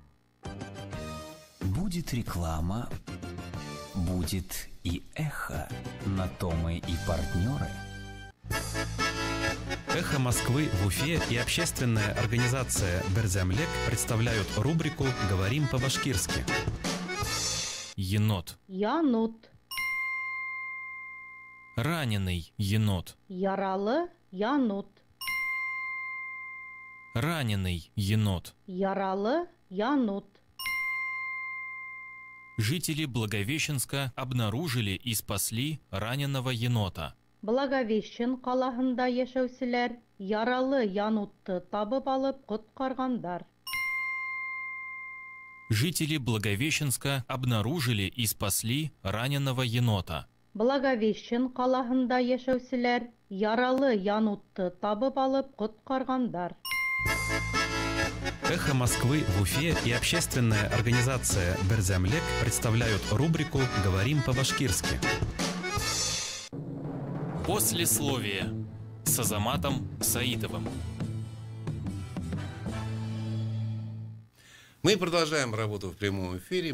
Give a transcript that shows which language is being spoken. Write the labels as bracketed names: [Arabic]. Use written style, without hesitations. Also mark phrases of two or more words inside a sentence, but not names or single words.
[Russian] Будет реклама, будет и эхо. На то мы и партнеры. «Эхо Москвы» в Уфе и общественная организация «Берзямлек» представляют рубрику «Говорим по-башкирски». енот. [Bashkir] Янут. [Russian] Раненый енот. [Bashkir] Яралы янут. [Russian] Раненый енот. [Bashkir] Яралы янут. [Russian] Жители Благовещенска обнаружили и спасли раненого енота. [Bashkir] Благовещен қалаһында яшәүселәр яралы янутты табып алып коткаргандар. [Russian] Жители Благовещенска обнаружили и спасли раненого енота. [Bashkir] Благовещен қалаһында яшәүселәр яралы янутты табып алып коткаргандар. [Russian] «Эхо Москвы» в Уфе и общественная организация «Берзямлек» представляют рубрику «Говорим по-башкирски». Послесловие с Азаматом Саитовым. Мы продолжаем работу в прямом эфире.